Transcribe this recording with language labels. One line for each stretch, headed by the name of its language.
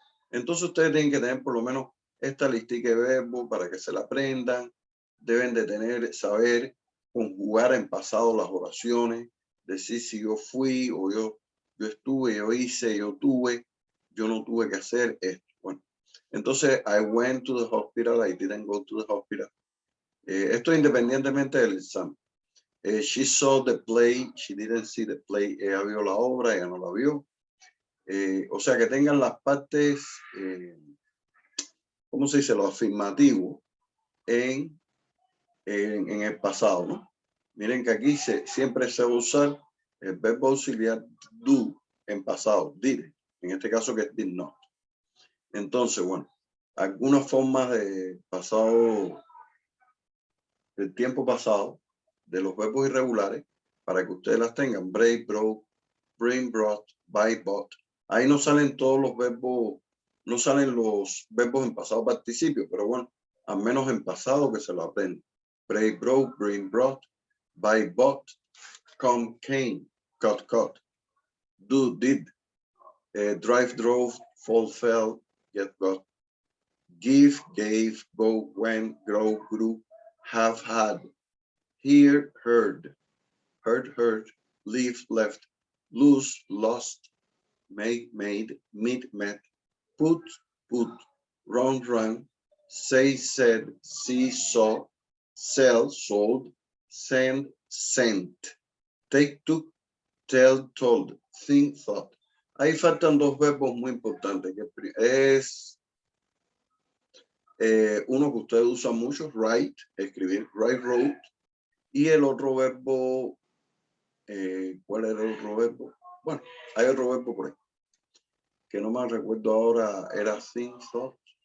Spanish: Entonces ustedes tienen que tener por lo menos esta listica de verbos para que se la aprendan. Deben de tener, saber conjugar en pasado las oraciones, decir si yo fui o yo estuve, yo hice, yo tuve, yo no tuve que hacer esto. Bueno, entonces,
English: I went to the hospital, I didn't go to the hospital.
Spanish: Esto independientemente del examen.
English: She saw the play, she didn't see the play.
Spanish: Ella vio la obra, ella no la vio. O sea, que tengan las partes, ¿cómo se dice? Lo afirmativo en el pasado, ¿no? Miren que aquí siempre se va a usar el verbo auxiliar do en pasado, did, en este caso que es did not. Entonces, bueno, algunas formas de pasado, del tiempo pasado, de los verbos irregulares, para que ustedes las tengan:
English: break, broke, bring, brought, buy, bought.
Spanish: Ahí no salen todos los verbos, no salen los verbos en pasado participio, pero bueno, al menos en pasado que se lo aprenden.
English: Break, broke, bring, brought, buy, bought, come, came, got, caught, do, did, drive, drove, fall, fell, get, got, give, gave, go, went, grow, grew, have, had, hear, heard, heard, leave, left, lose, lost, made, meet, met, put, run, say, said, see, saw, sell, sold, send, sent, take, took, tell, told, think, thought.
Spanish: Ahí faltan dos verbos muy importantes, que es uno que ustedes usan mucho, write, escribir, write, wrote, y el otro verbo, ¿cuál era el otro verbo? Bueno, hay otro verbo por ahí, que no me recuerdo ahora, era think, thought.